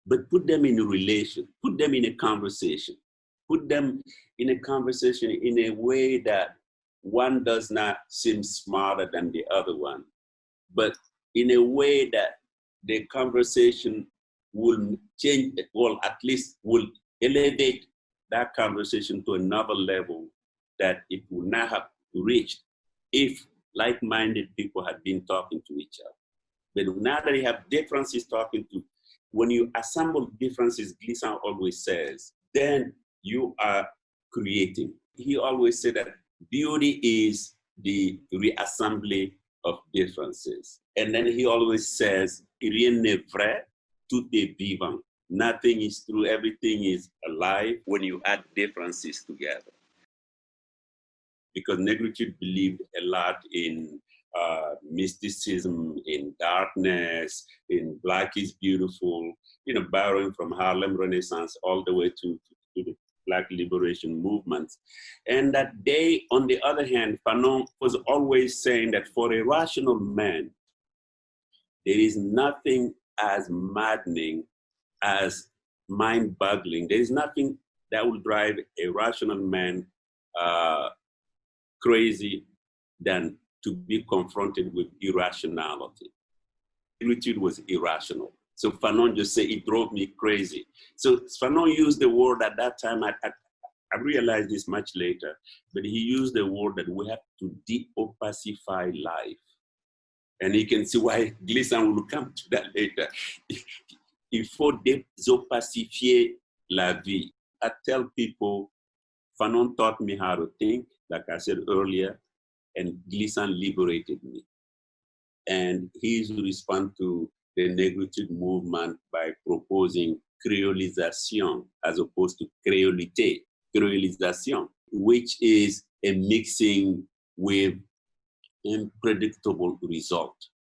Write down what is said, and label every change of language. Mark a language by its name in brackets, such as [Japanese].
[English] put them in a relation, put them in a conversation, put them in a conversation in a way that one does not seem smarter than the other one, but in a way that the conversation will change, or at least will elevate that conversation to another level that it would not have reached if like-minded people had been talking to each other. But now that you have differences talking to, when you assemble differences, Glissant always says, then you are creating. He always said that beauty is the reassembly of differences. And then he always says, [French] rien n'est vrai, tout est vivant. [English] Nothing is true, everything is alive when you add differences together. Because Negritude believed a lot in mysticism, in darkness, in Black is beautiful, borrowing from Harlem Renaissance all the way to the Black liberation movements. And that they, on the other hand, Fanon was always saying that for a rational man, there is nothing as maddening as mind-boggling. There is nothing that will drive a rational man crazy than to be confronted with irrationality. Negritude was irrational. So Fanon just said, it drove me crazy. So Fanon used the word at that time, I realized this much later, but he used the word that we have to de-opacify life. And you can see why Glissant will come to that later. [French] Il faut désopacifier la vie. [English] I tell people, Fanon taught me how to think, like I said earlier, and Glissant liberated me. And he's respond to the negritude movement by proposing créolisation as opposed to créolité, créolisation, which is a mixing with unpredictable result.